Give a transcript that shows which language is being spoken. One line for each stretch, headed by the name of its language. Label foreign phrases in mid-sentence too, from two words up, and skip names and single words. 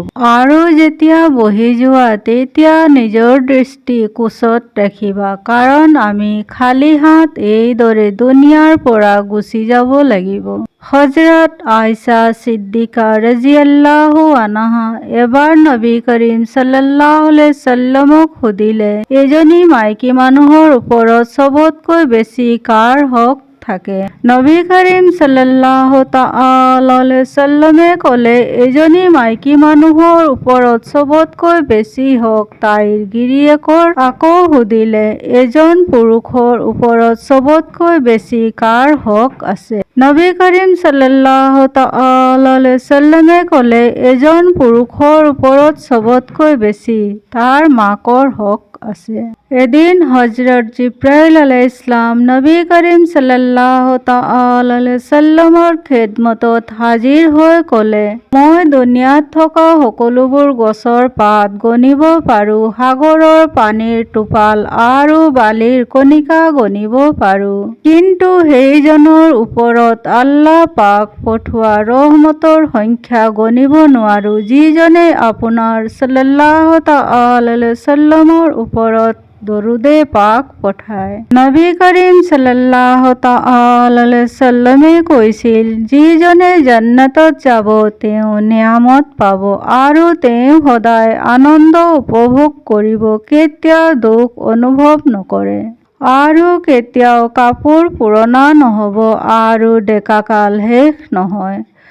Assamese: আৰু যেতিয়া বহি যোৱা তেতিয়া নিজৰ দৃষ্টি কোচত ৰাখিবা, কাৰণ আমি খালী হাত এইদৰে দুনিয়াৰ পৰা গুচি যাব লাগিব। হজৰত আয়েশা ছিদ্দিকা
Arabic: رضي الله عنها
Assamese: এবাৰ নবী কৰিম
Arabic: صلى الله عليه وسلم
Assamese: সুধিলে, এজনী মাইকী মানুহৰ ওপৰত চবতকৈ বেছি কাৰ হক থাকে? নবী কৰিম
Arabic: صلى الله تعالى عليه وسلم
Assamese: ক'লে, এজনী মাইকী মানুহৰ ওপৰত চবতকৈ বেছি হক তাইৰ গিৰিয়েকৰ। আকৌ সুধিলে, এজন পুৰুষৰ ওপৰত চবতকৈ বেছি কাৰ হক আছে? নবী কৰিম
Arabic: صلى الله تعالى عليه وسلم
Assamese: ক'লে, এজন পুৰুষৰ ওপৰত চবতকৈ বেছি তাৰ মাকৰ হক আছে। এদিন হজৰত জিব্ৰাইল
Arabic: عليه السلام
Assamese: নবী কৰিম
Arabic: صلى الله تعالى عليه وسلم
Assamese: খেদমতত হাজিৰ হৈ ক'লে, মই দুনিয়াত থকা সকলোবোৰ গছৰ পাত গণিব পাৰোঁ, সাগৰৰ পানীৰ টোপাল আৰু বালিৰ কণিকা গণিব পাৰোঁ, কিন্তু সেইজনৰ ওপৰত আল্লাহ পাক পঠোৱা ৰহমতৰ সংখ্যা গণিব নোৱাৰোঁ, যিজনে আপোনাৰ
Arabic: صلى الله تعالى عليه وسلم
Assamese: ওপৰত দৰুদে পাক পঠায়। নবী কৰিম
Arabic: صلى الله تعالى عليه وسلم
Assamese: কৈছিল, যিজনে জান্নাতত যাব তেওঁ নিয়ামত পাব, আৰু তেওঁ সদায় আনন্দ উপভোগ কৰিব, কেতিয়াও দুখ অনুভৱ নকৰে, আৰু কেতিয়াও কাপোৰ পুৰণা নহ'ব, আৰু ডেকাকাল শেষ নহয়।